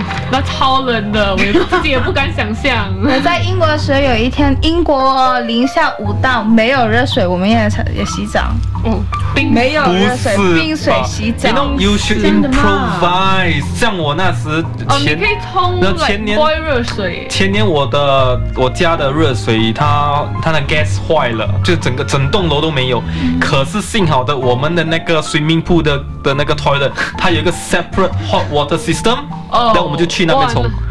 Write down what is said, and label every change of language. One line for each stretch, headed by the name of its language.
Chinese: 那超冷的，我自己也不敢想象。我在英国的时候，有一天英国-5°C，没有热水，我们也洗澡。没有热水，冰水洗澡。
English: You know, you should improvise.
Chinese: 像我那时前，你可以冲前年热水。前年我家的热水，它的 gas 坏了，就整栋楼都没有。可是幸好的，我们的那个 swimming pool 的那个 toilet， 它有一个 separate hot water system， 然后我们就去那边冲。